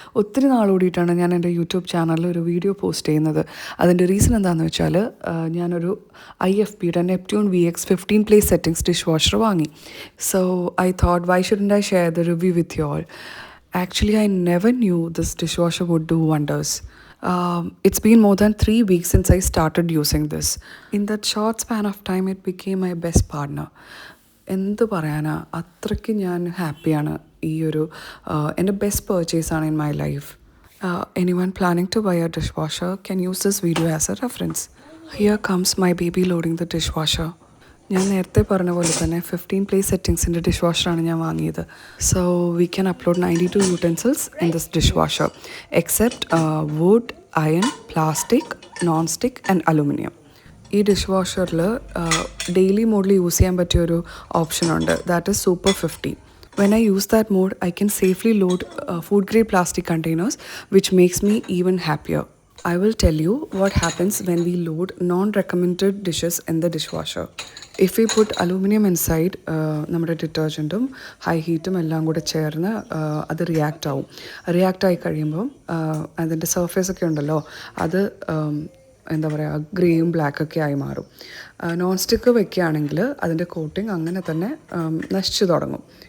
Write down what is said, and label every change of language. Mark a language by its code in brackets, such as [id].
[ml] ഒത്തിരി നാൾ കൂടിയിട്ടാണ് ഞാൻ എൻ്റെ യൂട്യൂബ് ചാനലിൽ ഒരു വീഡിയോ പോസ്റ്റ് ചെയ്യുന്നത്. അതിൻ്റെ റീസൺ എന്താണെന്ന് വെച്ചാൽ ഞാനൊരു IFBയുടെ Neptune VX15 place settings dish washer വാങ്ങി. [en] So I thought why shouldn't I share the review with you all. Actually, I never knew this dishwasher would do wonders. It's been more than 3 weeks since I started using this. In that short span of time, it became my best partner. [ml] എന്ത് പറയാനാ, അത്രയ്ക്ക് ഞാൻ ഹാപ്പിയാണ്. ഈ ഒരു എൻ്റെ best പർച്ചേസാണ് [en] In my life. Anyone planning to buy a dishwasher can use this video as a reference. Here comes my baby loading the dishwasher. [ml] ഞാൻ നേരത്തെ പറഞ്ഞ പോലെ തന്നെ 15 പ്ലേസ് സെറ്റിങ്സിൻ്റെ ഡിഷ് വാഷറാണ് ഞാൻ വാങ്ങിയത്. [en] So we can upload 92 utensils in this dishwasher except wood, iron, plastic, non stick and aluminium. [ml] ഈ dish വാഷറിൽ daily മോഡിൽ use ചെയ്യാൻ പറ്റിയൊരു ഓപ്ഷനുണ്ട്, [en] That is super 50. When I use that mode, I can safely load food grade plastic containers, which makes me even happier. I will tell you what happens when we load non-recommended dishes in the dishwasher. If we put aluminum inside, [ml] നമ്മുടെ ഡിറ്റർജൻറ്റും high ഹീറ്റും എല്ലാം കൂടെ ചേർന്ന് അത് react ആവും. React ആയി കഴിയുമ്പം അതിൻ്റെ സർഫേസൊക്കെ ഉണ്ടല്ലോ, അത് എന്താ പറയുക, ഗ്രേയും ബ്ലാക്കൊക്കെ ആയി മാറും. നോൺ സ്റ്റിക്ക് വെക്കുകയാണെങ്കിൽ അതിൻ്റെ കോട്ടിങ് അങ്ങനെ തന്നെ നശിച്ചു തുടങ്ങും.